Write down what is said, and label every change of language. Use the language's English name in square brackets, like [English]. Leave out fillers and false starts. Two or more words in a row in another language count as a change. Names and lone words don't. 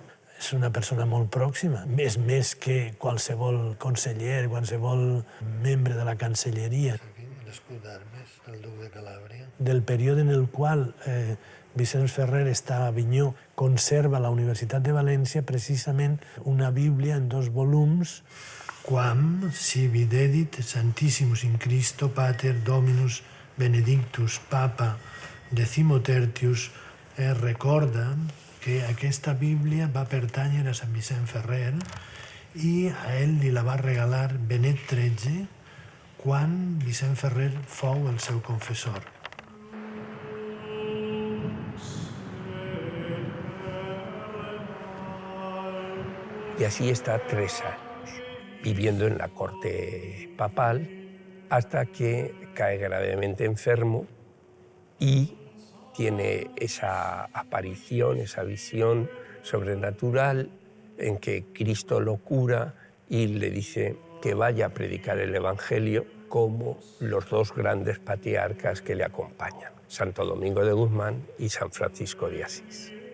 [Catalan] És una persona molt pròxima, més que qualsevol conseller, qualsevol membre de la Cancelleria. L'escut d'armes del duc de Calàbria. Del període en el qual Vicent Ferrer està a Avinyó, conserva a la Universitat de València precisament una Bíblia en 2 volums. [Latin] Quam sibi dedit Santissimus in Christo Pater Dominus Benedictus Papa Decimotertius [Catalan] recorda que aquesta Bíblia va pertànyer a Sant Vicent Ferrer i a ell li la va regalar Benet XIII quan Vicent Ferrer fou el seu confessor. [Spanish] Y así está 3 años, viviendo en la corte papal, hasta que cae gravemente enfermo y tiene esa aparición, esa visión sobrenatural en que Cristo lo cura y le dice que vaya a predicar el Evangelio como los 2 grandes patriarcas que le acompañan, Santo Domingo de Guzmán y San Francisco de Asís.